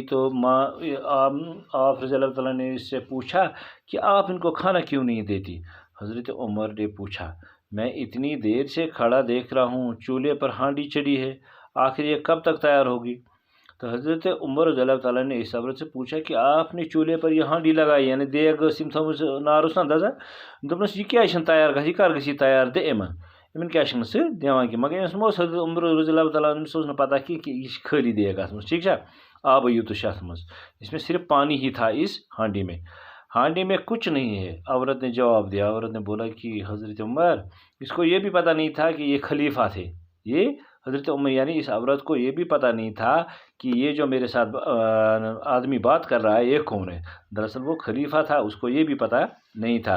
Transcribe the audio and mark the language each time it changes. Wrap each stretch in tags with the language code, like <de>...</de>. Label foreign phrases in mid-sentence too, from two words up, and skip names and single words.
<ur>تو آپ رضی اللہ تعالیٰ نے اس سے پوچھا کہ آپ ان کو کھانا کیوں نہیں دیتی؟ حضرت عمر نے پوچھا، میں اتنی دیر سے کھڑا دیکھ رہا ہوں، چولہے پر ہانڈی چڑھی ہے، آخر یہ کب تک تیار ہوگی؟ تو حضرت عمر رضی اللہ تعالیٰ نے اس عورت سے پوچھا کہ آپ نے چولہے پر یہ ہانڈی لگائی،</ur> <ks>یعنی دیگ نارس نا دزا، دس یہ کیا تیار گژھِ، یہ کر گژھِ تیار دے امن کیا دِوان کینٛہہ، مگر أمِس حضرت عمر رضی اللہ تعالیٰ عنہ اوس نہٕ پتہ کہ یہ خالی دیگ اتھ منٛز، ٹھیک چھا، آبٕے یوت چھُ اتھ منٛز،</ks> <ur>اس میں صرف پانی ہی تھا اس ہانڈی میں کچھ نہیں ہے۔ عورت نے جواب دیا، عورت نے بولا کہ حضرت عمر، اس کو یہ بھی پتہ نہیں تھا کہ یہ خلیفہ تھے، یہ حضرت عمر یعنی اس عورت کو یہ بھی پتہ نہیں تھا کہ یہ جو میرے ساتھ آدمی بات کر رہا ہے یہ کون ہے، دراصل وہ خلیفہ تھا، اس کو یہ بھی پتہ نہیں تھا۔</ur>